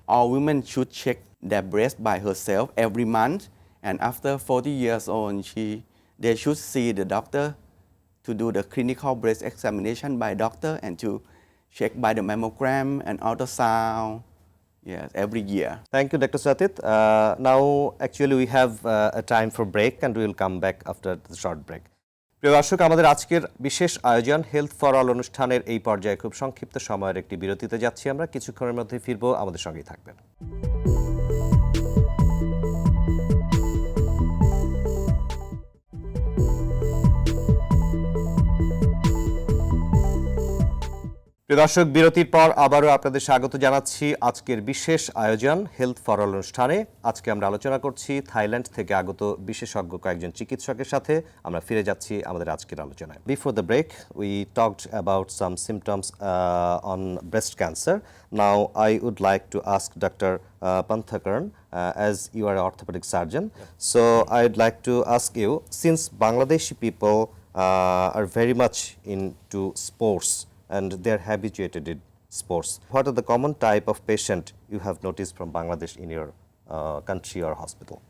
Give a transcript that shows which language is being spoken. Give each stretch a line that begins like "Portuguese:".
English: All women should check their breast by herself every month, and after 40 years old, they should see the doctor to do the clinical breast examination by doctor and to check by the mammogram and ultrasound. Yes, every year. Thank you, Dr. Satit. Now, actually, we have a time for break, and we will come back after the short break.
Bangla: প্রিয় দর্শক, আমাদের আজকের বিশেষ আয়োজন health for all অনুষ্ঠানের এই পর্যায়ে খুব সংক্ষিপ্ত সময়ের একটি বিরতিতে যাচ্ছি আমরা। কিছুক্ষণের মধ্যে ফিরবো, আমাদের সঙ্গেই থাকবেন। প্রিয় দর্শক, বিরতির পর আবারও আপনাদের স্বাগত জানাচ্ছি আজকের বিশেষ আয়োজন হেলথ ফর অল অনুষ্ঠানে। আজকে আমরা আলোচনা করছি থাইল্যান্ড থেকে আগত বিশেষজ্ঞ কয়েকজন চিকিৎসকের সাথে। আমরা ফিরে যাচ্ছি আমাদের আজকের আলোচনায়।
English: Before the break we talked about some symptoms on breast cancer. Now I would like to ask doctor Phonthakorn, as you are an orthopedic surgeon. So I would like to ask you, since Bangladeshi people are very much into sports and they're habituated in sports, what are the common type of patient you have noticed from Bangladesh in your country or hospital?